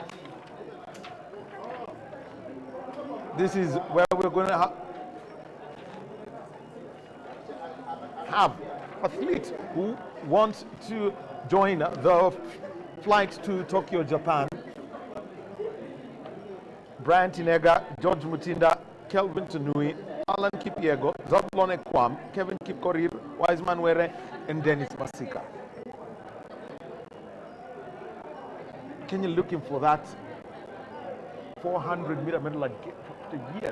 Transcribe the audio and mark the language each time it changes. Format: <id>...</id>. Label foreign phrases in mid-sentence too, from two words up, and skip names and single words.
<en>This is where we're going to have athletes who want to join the flight to Tokyo, Japan. Brian Tinega, George Mutinda, Kelvin Tunui, Alan Kipiego, Zablon Ekwam, Kevin Kipkorir, Wiseman Were, and Dennis Masika. Kenya looking for that 400-meter medal again after years.</en>